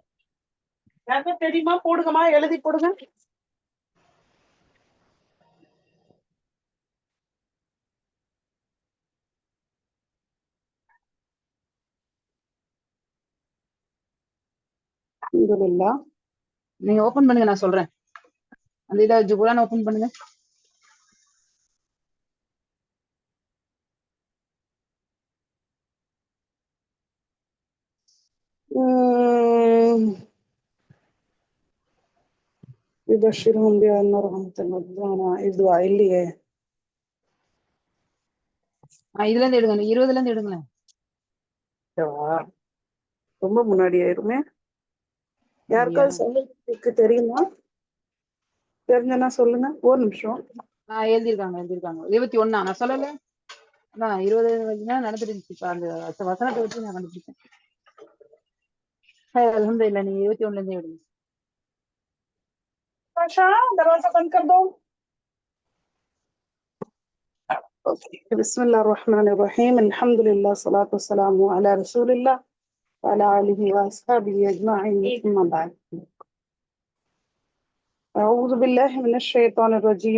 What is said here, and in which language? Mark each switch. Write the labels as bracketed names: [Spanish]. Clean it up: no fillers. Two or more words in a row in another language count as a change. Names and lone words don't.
[Tamil] யாருக்கும் தெரியுமா? போடுங்கம்மா, எழுதி போடுங்க. அல்ஹம்துலில்லாஹ். நீங்க ஓபன் பண்ணுங்க, நான் சொல்றேன். அந்த இதை குரான் ஓபன் பண்ணுங்க. [Arabic] يبشرهم بأن رحمة الله [Tamil] இதுவா இல்லையே. இதுல இருந்து எடுங்க, 20ல இருந்து எடுங்களேன். ரொம்ப முன்னாடி ஆயிருமே. யாருக்காவது சொல்லுக்கு தெரியுமா? தெரிஞ்சனா சொல்லுங்க. ஒரு நிமிஷம். எழுதிருக்காங்க 21. நான் சொல்லல. அதான் 20 நடந்துட்டு இருந்துச்சு. இப்ப அந்த வசனத்தை வச்சு நான் கண்டுபிடிச்சேன். அல்ஹம்துலில்லாஹ். நீங்க 21ல இருந்து எடுங்க. [Hindi] दरवाजा बंद कर दो. [Arabic] بسم الله الرحمن الرحيم. الحمد لله والصلاة والسلام على رسول الله وعلى آله وأصحابه أجمعين. ثم بعد. أعوذ بالله من الشيطان الرجيم.